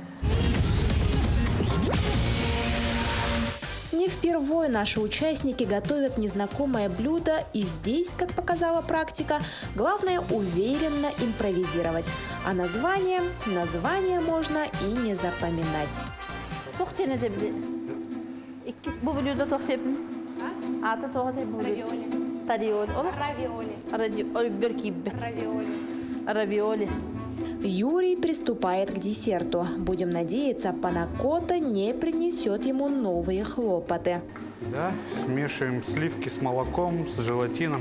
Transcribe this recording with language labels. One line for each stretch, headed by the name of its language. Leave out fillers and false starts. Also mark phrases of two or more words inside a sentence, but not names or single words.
Russian: Не впервые наши участники готовят незнакомое блюдо, и здесь, как показала практика, главное уверенно импровизировать. А название можно и не запоминать.
Turkish: Bu blüda çok sevdim. Adı çok sevdim.
Russian: Равиоли. Равиоли. Юрий приступает к десерту. Будем надеяться, панакота не принесет ему новые хлопоты. Да, смешиваем сливки с молоком, с желатином.